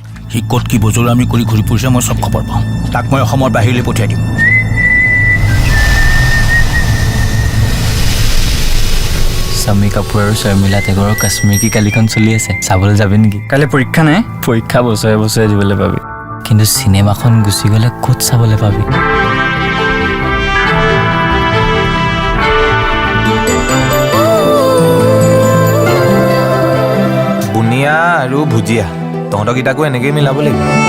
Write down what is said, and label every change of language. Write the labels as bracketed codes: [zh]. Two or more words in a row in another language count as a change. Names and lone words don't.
[as] সি ক'ত কি বজৰু আমি কৰি ঘূৰি ফুৰিছে মই চব খবৰ পাওঁ তাক মই অসমৰ বাহিৰলৈ পঠিয়াই দিম শম্মী কপূৰ আৰু শৰ্মিলা টেগোৰ কাশ্মীৰ কী কলীখন চলি আছে চাবলৈ যাবি নেকি কালি পৰীক্ষা নাই পৰীক্ষা বছৰে বছৰে দিবলৈ পাবি কিন্তু সিনেমাখন গুচি গ'লে ক'ত চাবলৈ পাবি বুনিয়া আৰু ভুজিয়া তহঁতকেইটাকো এনেকৈ মিলাব লাগিব